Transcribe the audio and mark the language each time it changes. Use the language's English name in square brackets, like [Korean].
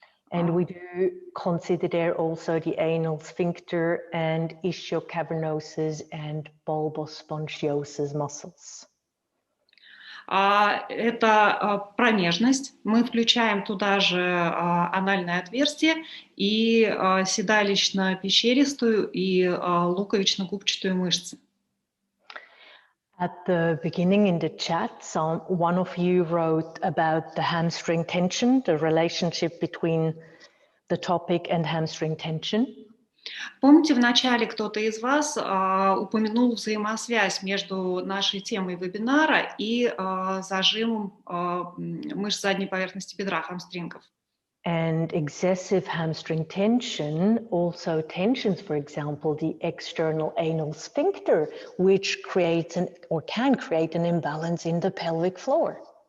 [English] And we do consider there also the anal sphincter and ischiocavernosus and bulbospongiosus muscles. [Russian] Это промежность. Мы включаем туда же анальное отверстие и седалищно-пещеристую и луковично-губчатую мышцы. [English] At the beginning in the chat, one of you wrote about the hamstring tension, the relationship between the topic and hamstring tension. [Russian] Помните, вначале кто-то из вас упомянул взаимосвязь между нашей темой вебинара и зажимом мышц задней поверхности бедра, хамстрингов. [English] And excessive hamstring tension also tensions, for example, the external anal sphincter, which creates can create an imbalance in the pelvic floor.